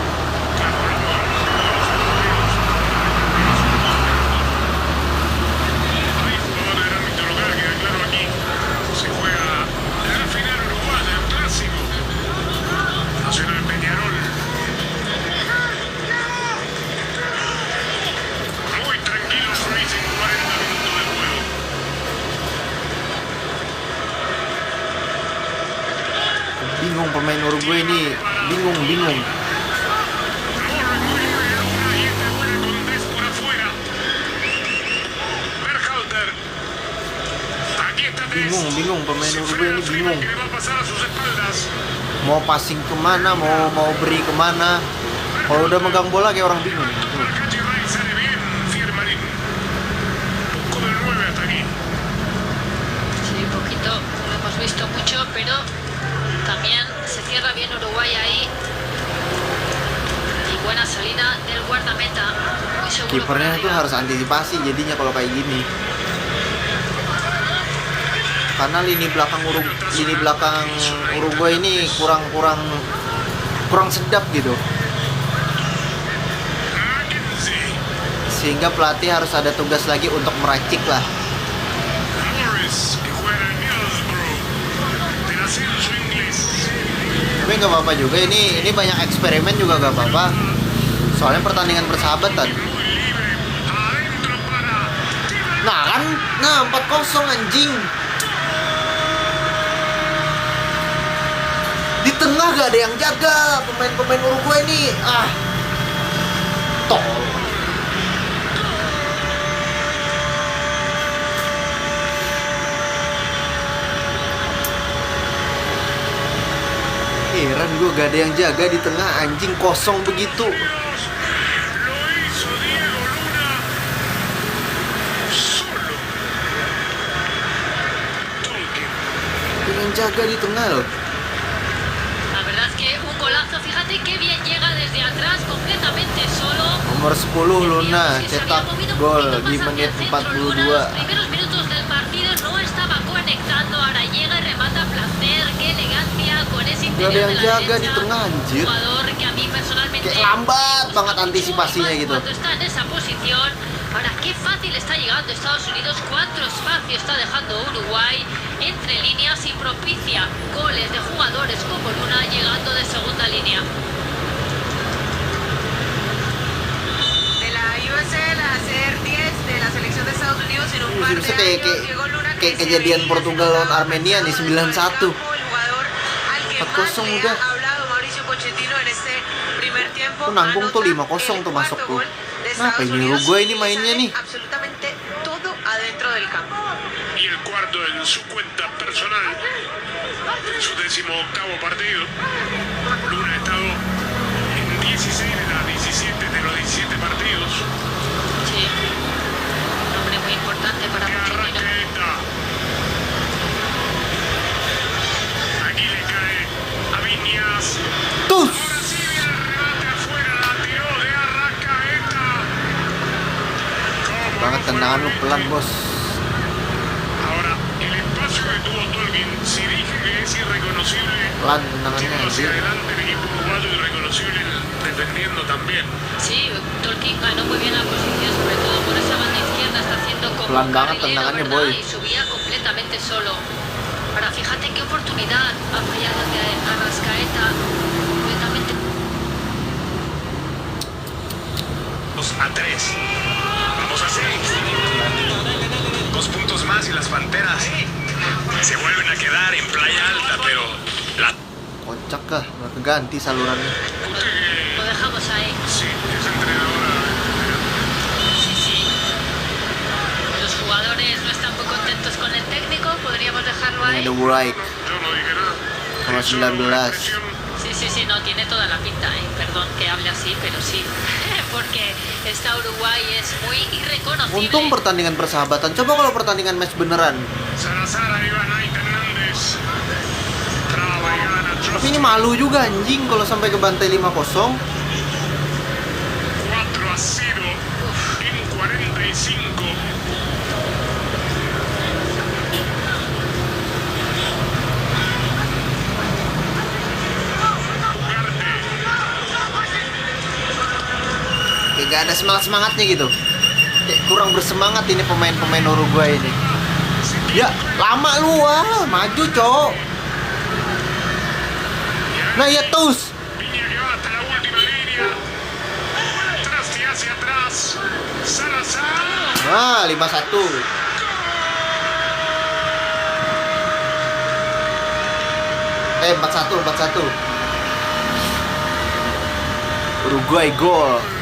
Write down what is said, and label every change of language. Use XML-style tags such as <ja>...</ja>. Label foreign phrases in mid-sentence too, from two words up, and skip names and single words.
<es>Hay jugadores del ámbito local, queda claro aquí. Se juega la final uruguaya, un clásico. Nacional Peñarol. Muy tranquilo Racing, 40 minutos de juego.</es> <id>Bingung pemain Uruguay ini, bingung.</id> <es>Corre muy bien Luna y este buena con Des por afuera. Berhalter. Aquí está Des.</es> <id>Bingung pemain</id> <es>Se</es> <id>Uruguay</id> <es>frena</es> <id>ini</id> <es>Freeman</es> <id>bingung.</id> <es>que le va a pasar a sus espaldas.</es> <id>Mau passing kemana, mau beri kemana. Kalau udah megang bola kayak orang bingung.</id> <es>Marcachi Ray sale bien. Fiermarín. Poco del 9 hasta aquí. Sí, un poquito, lo hemos visto mucho, pero también se cierra bien Uruguay ahí. Y buena salida del guardameta. Muy seguro. por</es> <id>Kipernya tuh</id> <es>arriba.</es> <id>harus antisipasi jadinya kalau kayak gini. Karena lini belakang Uruguay ini kurang sedap gitu.</id> <es>Mackenzie.</es> <id>Sehingga pelatih harus ada tugas lagi untuk meracik lah.</id> <es>Morris, que juega en Middlesbrough. Del ascenso inglés.</es> <id>Tapi nggak apa-apa juga, ini banyak eksperimen juga nggak apa-apa. Soalnya pertandingan persahabatan.</id> <es>Muy libre. Adentro para Tiba.</es> <id>Nah kan, 4-0 anjing. Di tengah gak ada yang jaga pemain-pemain Uruguay ini.</id> <es>Tol.</es> <id>Heran gue gak ada yang jaga di tengah, anjing kosong begitu.</id> <es>Lo hizo Diego Luna. Solo. Tolkien.</es> <id>Gak ada yang jaga di tengah loh.</id> <es>La verdad es que un golazo, fíjate qué bien llega desde atrás, completamente solo.</es> <id>Nomor 10 Luna cetak gol di menit Los 42.</id> <es>primeros minutos del partido no estaba conectando, ahora llega y remata a placer, qué elegancia con ese</es> <id>Gak ada</id> <es>interior</es> <id>yang</id> <es>de la</es> <id>jaga di</id> <es>derecha.</es> <id>tengah anjir.</id> <es>Jugador que a mí personalmente</es> <id>Kayak lambat</id> <es>me</es> <id>banget</id> <es>gusta mucho,</es> <id>antisipasinya</id> <es>y más</es> <id>gitu.</id> <es>Cuando está en esa posición, ahora qué fácil está llegando Estados Unidos, cuánto espacio está dejando Uruguay entre líneas y propicia goles de jugadores como Luna llegando de segunda línea. De la USA, la CR10 de la selección de Estados Unidos en un par de</es> <id>Bisa</id> <es>años, Diego Luna,</es> <id>kayak</id> <es>que se</es> <id>kejadian</id> <es>veía</es> <id>Portugal lawan</id> <es>sentado</es> <id>Armenia nih,</id> <es>al lado</es> <id>9-1.</id> <es>del campo, el jugador al que</es> <id>4-0</id> <es>más le</es> <id>udah.</id> <es>ha hablado Mauricio Pochettino en este primer tiempo.</es> <id>Tuh nanggung tuh</id> <es>Anota</es> <id>5-0 tuh</id> <es>el</es> <id>masuk</id> <es>cuarto</es> <id>tuh.</id> <es>gol de</es> <id>Kenapa</id> <es>Estados</es> <id>ini</id> <es>Unidos</es> <id>Uruguay ini</id> <es>y</es> <id>mainnya</id> <es>sale</es> <id>nih?</id> <es>absolutamente todo adentro del campo. Y el cuarto en su cuenta personal. En su 18º partido. Luna ha estado en 16 de las 17 de los 17 partidos. Sí, un hombre muy importante para Que arranca Pochettino. esta. Aquí le cae a Viñas.</es> <id>Tus.</id> <es>Ahora sí viene el remate afuera. La tiró de Arrascaeta. ¿Cómo</es> <id>Banget</id> <es>no fue</es> <id>tendangan lu</id> <es>gol</es> <id>pelan</id> <es>este?</es> <id>bos.</id> <es>Ahora, el espacio que tuvo Tolkien, si dije que es irreconocible,</es> <id>Pelan tendangannya</id> <es>yendo hacia</es> <id>anjir.</id> <es>adelante el equipo uruguayo, irreconocible defendiendo también. Sí, Tolkien ganó muy bien la posición, sobre todo por esa banda izquierda, está haciendo como</es> <id>Pelan</id> <es>un</es> <id>banget</id> <es>carrilero,</es> <id>tendangannya,</id> <es>¿verdad?</es> <id>boy.</id> <es>Y subía completamente solo. Ahora fíjate qué oportunidad ha fallado de Arrascaeta, completamente. 2-3. Vamos a 6. 2 puntos más y las Panteras se vuelven a quedar en Playa Alta, pero la...</es> <id>Kocak kah, nggak keganti salurannya.</id> <es>Lo dejamos ahí. Sí, es entrenadora. Sí, sí. Los jugadores no están muy contentos con el técnico, podríamos dejarlo</es> <id>Ini</id> <es>ahí.</es> <id>ada Wright.</id> <es>Yo no dije nada.</es> <id>Sama</id> <es>Es solo una</es> <id>19.</id> <es>expresión. Sí, Sí, sí, no, tiene toda la pinta, ¿eh? Perdón que hable así, pero sí. Porque esta Uruguay es muy irreconocible.</es> <id>Untung pertandingan persahabatan. Coba kalau pertandingan match beneran.</id> <es>Salazar, ahí va Naita Hernández. Traba y gana</es> <id>Tapi</id> <es>Trotsky.</es> <id>ini malu juga anjing kalau sampai ke bantai 5-0.</id> <es>4-0 en 45. Ugarte.</es> <id>Kayak gak ada semangat-semangatnya gitu. Kayak kurang bersemangat ini pemain-pemain Uruguay ini. Ya, lama lu wah, maju, Cok. Nah, ya tus.</id> <es>Piña que va hasta la última línea. Trasti hacia atrás. Salazar.</es> <id>Nah, 5-1. Eh, 4-1, 4-1. Uruguay gol.</id>